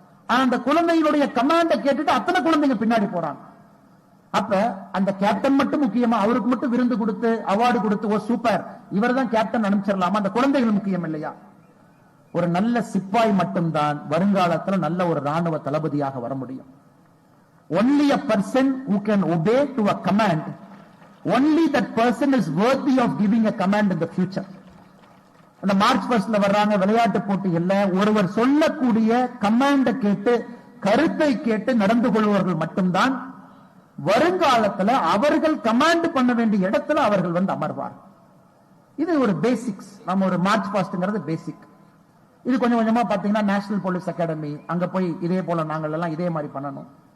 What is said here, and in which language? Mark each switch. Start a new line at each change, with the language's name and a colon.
Tamil: ஆனா அந்த குழந்தையினுடைய கமாண்ட கேட்டுட்டு அத்தனை குழந்தைங்க பின்னாடி போறாங்க. அப்ப அந்த கேப்டன் மட்டும் முக்கியமா, அவருக்கு மட்டும் விருந்து கொடுத்து அவார்டு கொடுத்து ஓ சூப்பர் இவர் தான் கேப்டன் அனுப்பிச்சிடலாமா? அந்த குழந்தைகள் முக்கியம் இல்லையா? ஒரு நல்ல சிப்பாய் மட்டும்தான் வருங்காலத்தில் நல்ல ஒரு ராணுவ தளபதியாக வர முடியும்.
English: Only a person who can obey to a command, only that person is worthy of giving a command in the future.
Tamil: அந்த மார்ச் 1 வர்றாங்க விளையாட்டு போட்டியில், ஒருவர் சொல்லக்கூடிய கமாண்ட கேட்டு கருத்தை கேட்டு நடந்து கொள்பவர்கள் மட்டும்தான் வருங்காலத்தில் அவர்கள் கமாண்ட் பண்ண வேண்டிய இடத்துல அவர்கள் வந்து அமர்வார். இது ஒரு பேசிக்ஸ். நம்ம ஒரு மார்ச் 1 பேசிக். இது கொஞ்சம் கொஞ்சமா பாத்தீங்கன்னா நேஷனல் போலீஸ் அகாடமி அங்க போய் இதே போல நாங்கள் எல்லாம் இதே மாதிரி பண்ணணும்.